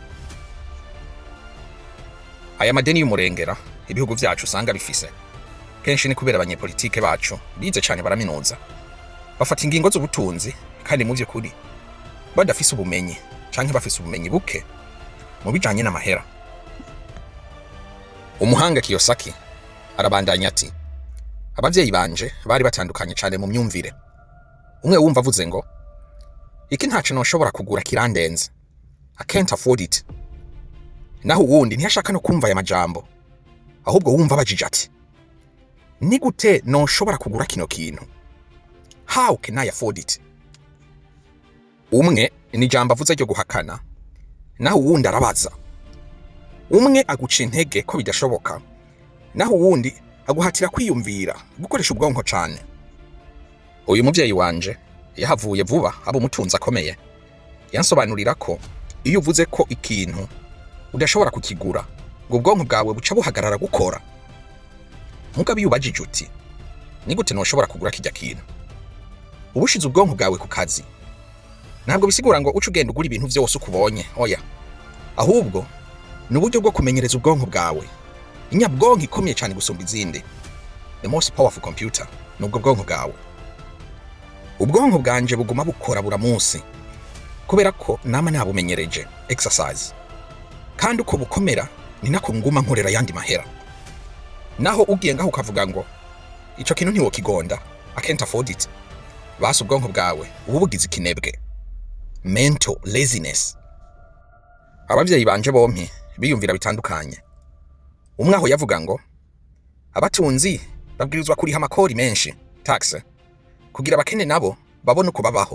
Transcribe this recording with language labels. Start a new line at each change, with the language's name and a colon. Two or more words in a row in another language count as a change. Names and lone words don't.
Rundi: Aya madeni y'umurengera ibihugu vyacu usanga bifise, kenshi ni kubera abanyepolitike bacu bize cyane baraminuza, bafata ingingo z'ubutunzi kandi mu by'ukuri badafise ubumenyi canke bafise ubumenyi buke mu bijanye n'amahera. Umuhanga Kiyosaki arabandanya ati, abavyeyi banje bari batandukanye cyane mu myumvire. Umwe wumva avuze ngo iki ntaco noshobora kugura kirandenze,
English: I can't afford it.
Rundi: Naho uwundi ntiyashaka no kumva aya majambo, ahubwo wumva bajije ati, nigute noshobora kugura kino kintu,
English: how can I afford it?
Rundi: Umwe ni jambo avuze ryo guhakana, naho uwundi arabaza. Umwe aguca intege ko bidashoboka, naho uwundi aguhatira kwiyumvira gukoresha ubwonko cyane. Uyu muvyeyi wanje yahavuye vuba abo umutunzi akomeye, yansobanurira ko iyo uvuze ko ikintu udashobora kukigura ngo ubwonko bwawe buca buhagarara gukora. Mugabe yubajije uti, nigute noshobora kugura kijya kintu, ubushize ubwonko bwawe ku kazi. Ntabwo bisigura ngo uca ugenda ugura ibintu byose ukubonye, oya, ahubwo ni uburyo bwo kumenyereza ubwonko bwawe. Inyabwonko ikomeye cyane gusumba izindi,
English: the most powerful computer,
Rundi: nubwo bwonko bwawe. Ubwonko bwanje buguma bukora bura munsi kubera ko nama nabumenyereje exercise, kandi uko bukomera ni nako nguma nkorera yandi mahera. Naho ugiye ngaho ukavuga ngo ico kintu ntiwo kigonda,
English: I can't afford it,
Rundi: basi ubwonko bwawe ubu bugize ikinebwe,
English: mental laziness.
Rundi: Abavyeyi banje bompi biyumvira bitandukanye. Umwe aho yavuga ngo abatunzi babwirizwa kuriha amakori menshi, tax, kugira abakene nabo babone uko babaho.